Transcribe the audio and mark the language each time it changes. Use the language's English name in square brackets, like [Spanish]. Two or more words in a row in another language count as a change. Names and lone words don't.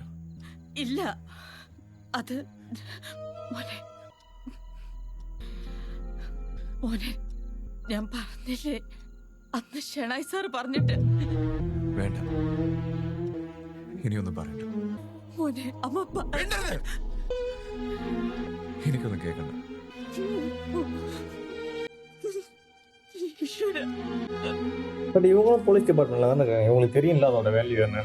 [Malayalam] ഇല്ല, അത് മോനെ മോനെ ഞാൻ പറഞ്ഞില്ലേ അന്ന് ഷെനായ് സാർ പറഞ്ഞിട്ട്. വേണ്ട, ഇനിയൊന്നും പറയണ്ട. മോനെ അമ്മ എനിക്കൊന്നും കേൾക്കണ്ട. [Tamil] பட் இவங்களும் [English] police department [Tamil] தானே இருக்காங்க. இவங்களுக்கு தெரியல அதோட வேல்யூ என்னன்னு.